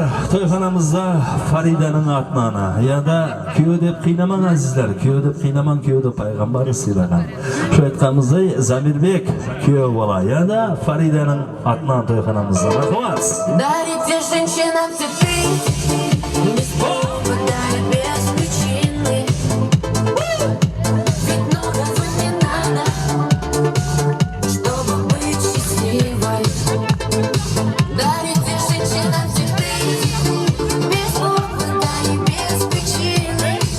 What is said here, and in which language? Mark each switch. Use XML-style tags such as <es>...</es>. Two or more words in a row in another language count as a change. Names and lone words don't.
<uz>To'yxonamizda Faridaning atnana ya da kuyov deb qiynamang azizlar. Kuyov deb qiynamang, kuyov deb payg'ambar silagan. Shu aytganimizdek Zamirbek kuyov bola ya da Faridaning atnan to'yxonamizda. Marhamat.</uz> <ru>Дарите женщинам цветы Без повода и без причины Ведь многого не надо Чтобы быть счастливой Дарите женщинам цветы Без повода и без причины</ru>